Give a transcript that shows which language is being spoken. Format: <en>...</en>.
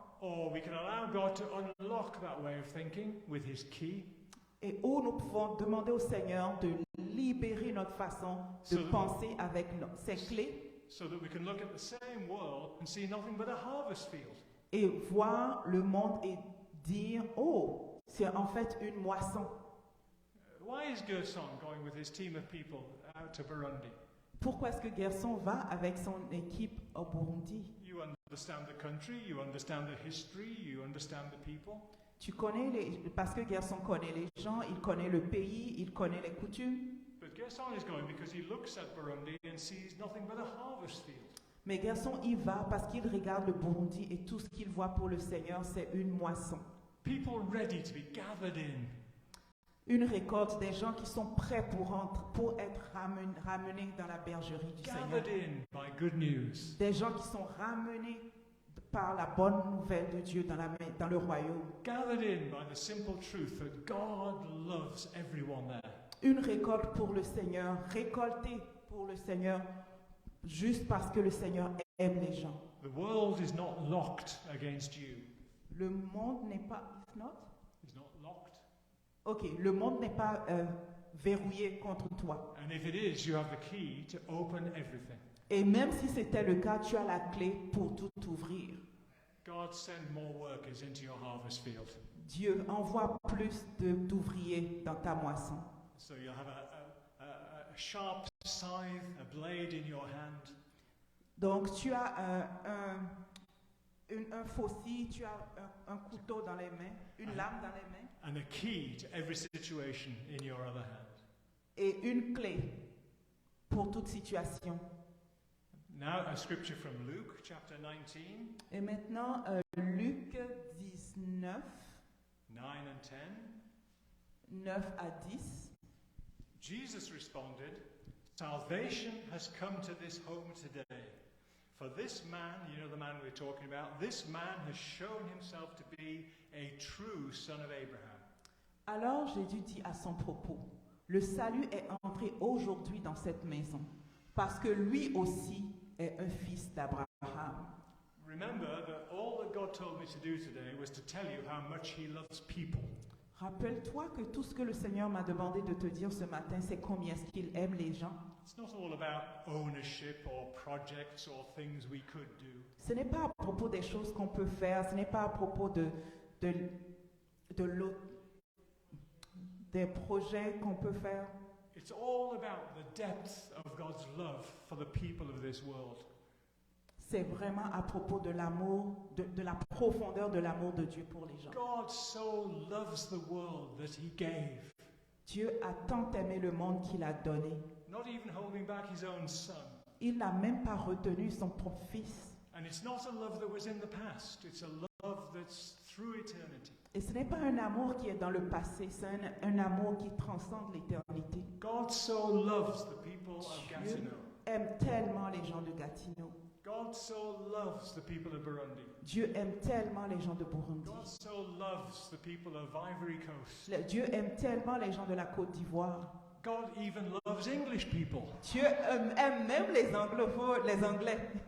<en>or we can allow God to unlock that way of thinking with his key,</en> <fr>et où nous pouvons demander au Seigneur de libérer notre façon de</fr> <en>So-</en> <fr>penser avec ses clés</fr> <en>so that we can look at the same world and see nothing but a harvest field.</en> <fr>et voir le monde et dire, oh, c'est en fait une moisson.</fr> <en>Why is Gerson going with his team of people out to Burundi?</en> <fr>Pourquoi est-ce que Gerson va avec son équipe au Burundi?</fr> <en>You understand the country, you understand the history, you understand the people.</en> <fr>Tu connais parce que Gerson connaît les gens, il connaît le pays, il connaît les coutumes.</fr> <en>But Gerson is going because he looks at Burundi and sees nothing but a harvest field.</en> <fr>Mais Gerson y va parce qu'il regarde le Burundi et tout ce qu'il voit pour le Seigneur, c'est une moisson.</fr> <en>People ready to be gathered in.</en> <fr>Une récolte des gens qui sont prêts pour être ramenés dans la bergerie du Seigneur.</fr> <en>Gathered in by good news.</en> <fr>Des gens qui sont ramenés par la bonne nouvelle de Dieu dans le royaume.</fr> <en>Gathered in by the simple truth that God loves everyone there.</en> <fr>Une récolte pour le Seigneur, récoltée pour le Seigneur, juste parce que le Seigneur aime les gens.</fr> <en>The world is not locked against you.</en> <fr>Le monde n'est pas...</fr> <en>It's not? It's not locked.</en> <fr>Ok, le monde n'est pas verrouillé contre toi.</fr> <en>And if it is, you have the key to open everything.</en> <fr>Et même si c'était le cas, tu as la clé pour tout ouvrir.</fr> <en>God, send more workers into your harvest field.</en> <fr>Dieu envoie plus d'ouvriers dans ta moisson.</fr> <en>So you'll have a sharp scythe, a blade in your hand.</en> <fr>Donc tu as un faucille, tu as un couteau dans les mains, une lame dans les mains</fr> <en>and a key to every situation in your other hand.</en> <fr>et une clé pour toute situation.</fr> <en>Now, a scripture from Luke chapter 19,</en> <fr>Et maintenant, Luc 19,</fr> <en>9 and 10.</en> <fr>9 à 10.</fr> <en>Jesus responded, "Salvation has come to this home today. For this man, you know the man we're talking about, this man has shown himself to be a true son of Abraham."</en> <fr>Alors Jésus dit à son propos, le salut est entré aujourd'hui dans cette maison, parce que lui aussi est un fils d'Abraham.</fr> <en>Remember that all that God told me to do today was to tell you how much he loves people.</en> <fr>Rappelle-toi que tout ce que le Seigneur m'a demandé de te dire ce matin, c'est combien est-ce qu'il aime les gens.</fr> <en>It's not all about ownership or projects or things we could do.</en> <fr>Ce n'est pas à propos des choses qu'on peut faire, ce n'est pas à propos des projets qu'on peut faire.</fr> <en>It's all about the depth of God's love for the people of this world.</en> <fr>C'est vraiment à propos de l'amour, de la profondeur de l'amour de Dieu pour les gens.</fr> <en>God so loves the world that he gave,</en> <fr>Dieu a tant aimé le monde qu'il a donné.</fr> <en>not even holding back his own son.</en> <fr>Il n'a même pas retenu son propre fils.</fr> <en>And it's not a love that was in the past, it's a love that's through eternity.</en> <fr>Et ce n'est pas un amour qui est dans le passé, c'est un amour qui transcende l'éternité.</fr> <en>God so loves the people of</en> <fr>Dieu</fr> <en>Gatineau.</en> <fr>aime tellement les gens de Gatineau.</fr> <en>God so loves the people of Burundi.</en> <fr>Dieu aime tellement les gens de Burundi.</fr> <en>God so loves the people of Ivory Coast.</en> <fr>Dieu aime tellement les gens de la Côte d'Ivoire.</fr> <en>God even loves English people.</en> <fr>Dieu aime même les anglophones, les Anglais.</fr>